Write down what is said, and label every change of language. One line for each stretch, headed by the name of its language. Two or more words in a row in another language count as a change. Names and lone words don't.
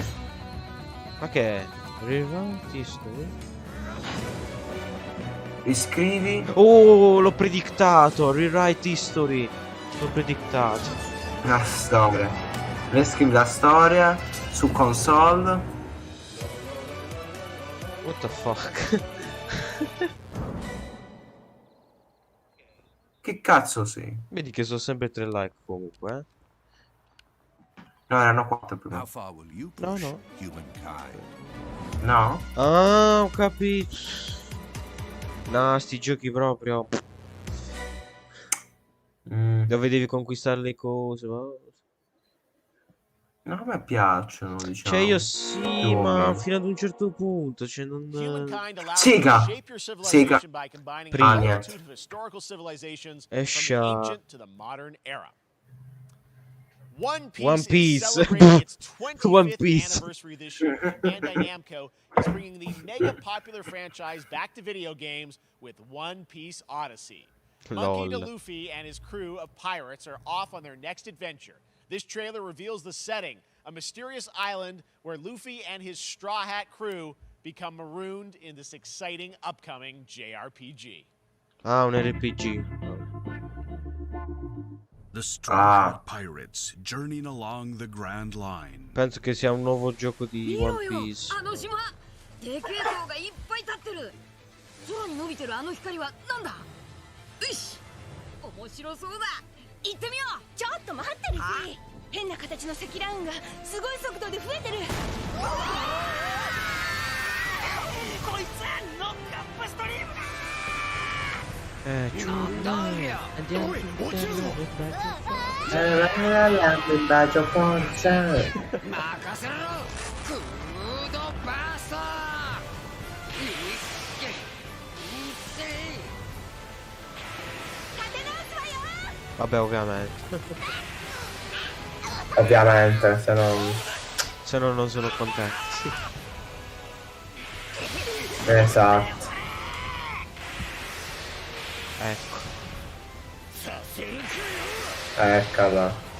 Italian: Ma che è?
English: Rewrite history?
Italian: Iscrivi. Oh, l'ho predictato.
English: Rewrite history.
Italian: L'ho predictato. La storia. Riscrivi la storia su console.
English: What the fuck?
Italian: Che cazzo sei? Vedi che sono sempre 3 like comunque, eh? No, erano 4 prima. No, no. No? Ah, ho capito. No, sti giochi proprio. Dove devi conquistare le cose. No, a me piacciono, diciamo. Cioè io sì, Più o ma meno. fino ad un certo punto, cioè non... Sega! Sega! Prima. niente. Escia.
English: One One Piece Piece. is celebrating its 25th One Piece. anniversary this year, and Bandai Namco is bringing the mega popular franchise back to video games with One Piece Odyssey. Monkey D.
Italian: Lol.
English: Luffy and his crew of pirates are off on their next adventure. This trailer reveals the setting, a mysterious island where Luffy and his Straw Hat crew become marooned in this exciting upcoming JRPG.
Italian: Ah, un RPG.
English: The Straw Hat Pirates journeying along the Grand Line.
Italian: Penso che sia un nuovo gioco di One Piece.
Japanese: あの島でけえ塔がいっぱい立ってる空に伸びてるあの光はなんだよし面白そうだ行ってみようちょっと待ってルフィ変な形の積乱雲がすごい速度で増えてるこいつノックアップストリームだ
Italian: Andiamo. Un bacio forza.
Japanese: 任せろクードバーストいっせ立て直すわよ
Italian: Vabbè, ovviamente. Ovviamente, Se no non sono contenti. Esatto. Ecco. Eccola.